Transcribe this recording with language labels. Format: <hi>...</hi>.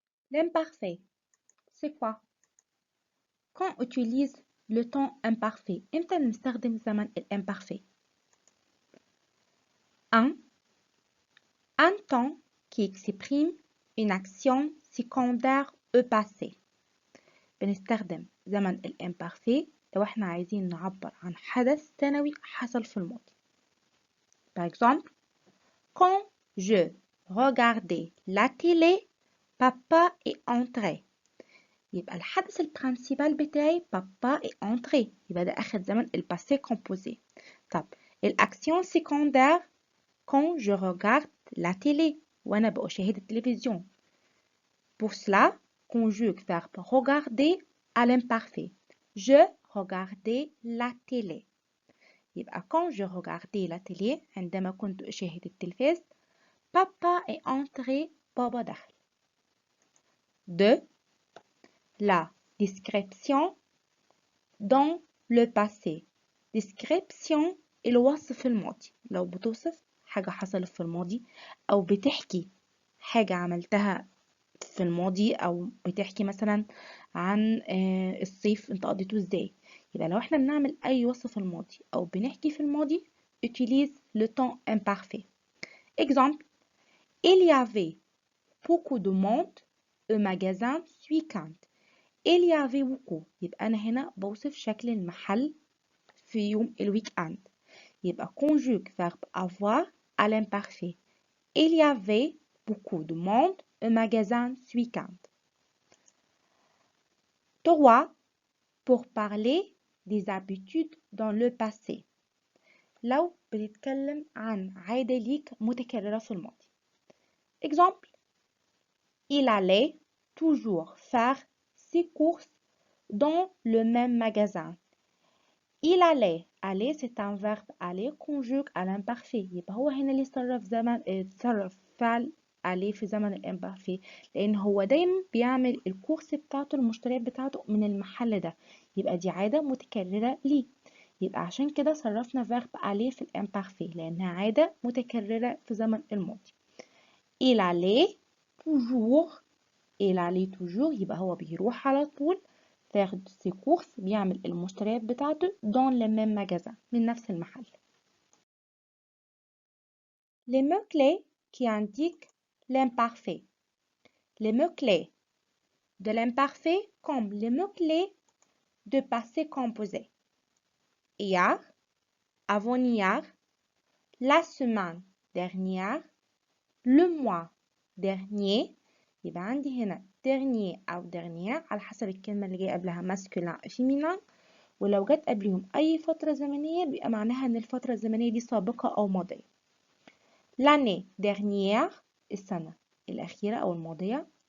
<fr>L'imparfait, c'est quoi? Quand on utilise le temps imparfait,</fr> <ar>إمتى نستخدم زمن الimparfait؟</ar> <fr>Un temps qui exprime une action secondaire au passé.</fr> <ar>بنستخدم زمن الامبارفي لو احنا عايزين نعبر عن حدث ثانوي حصل في الماضي.</ar> <fr>Par exemple, quand je regardais la télé, papa est entré.</fr> <ar>يبقى الحدث البرانسيبال بتاعي</ar> <fr>papa est entré.</fr> <ar>يبقى ده أخد زمن الباسé composé. طب الأكسيون</ar> <fr>secondaire quand je regarde la télé</fr> <ar>وأنا بأشاهد التلفزيون.</ar> <fr>Pour cela, conjugue verbe regarder à l'imparfait. Je regardais la télé. يبقى quand je regardais la télé</fr> <ar>عندما كنت أشاهد التلفاز</ar> <fr>papa est entré</fr> <ar>بابا دخل.</ar> <fr>2. La description dans le passé.</fr> <ar>description الوصف الماضي. لو بتوصف حاجة حصلت في الماضي أو بتحكي حاجة عملتها في الماضي أو بتحكي مثلا عن الصيف انت قضيته ازاي. يبقى لو احنا بنعمل أي وصف في الماضي أو بنحكي في الماضي</ar> <fr>utilise le temps imparfait. Exemple, il y avait beaucoup de monde au magasin ce week-end. Il y avait beaucoup.</fr> <ar>يبقى أنا هنا بوصف شكل المحل في يوم الويك أند.</ar> <fr>يبقى conjugue verbe avoir à l'imparfait. Il y avait beaucoup de monde au magasin ce week-end. 3. Pour parler des habitudes dans le passé.</fr> <ar>لو بنتكلم عن عادة ليك متكررة في الماضي.</ar> <fr>Exemple, il allait toujours faire ses courses dans le même magasin. Il allait. Aller c'est un verbe aller conjugue à l'imparfait.</fr> <ar>يبقى هو هنا اللي تصرف فعل عليه في زمن الامبارفي لان هو دايما بيعمل الكورس بتاعته المشتريات بتاعته من المحل ده. يبقى دي عادة متكررة ليه. يبقى عشان كده صرفنا فيرب عليه في الامبارفي لانها عادة متكررة في زمن الماضي.</ar> <fr>il allait toujours. il allait toujours</fr> <ar>يبقى هو بيروح على طول</ar> <fr>faire ses courses</fr> <ar>بيعمل المشتريات بتاعته</ar> <fr>dans le même magasin</fr> <ar>من نفس المحل.</ar> <fr>Les mots-clés qui indiquent l'imparfait. Les mots-clés de l'imparfait comme les mots-clés de passé composé. Hier, avant-hier, la semaine dernière, le mois dernier.</fr> <ar>يبقى عندي هنا dernier أو dernière على حسب الكلمة اللي جاية قبلها masculin أو féminin. ولو جت قبلهم أي فترة زمنية بيبقى معناها إن الفترة الزمنية دي سابقة أو ماضية.</ar> <fr>l'année dernière</fr> <ar>السنة الأخيرة أو الماضية.</ar>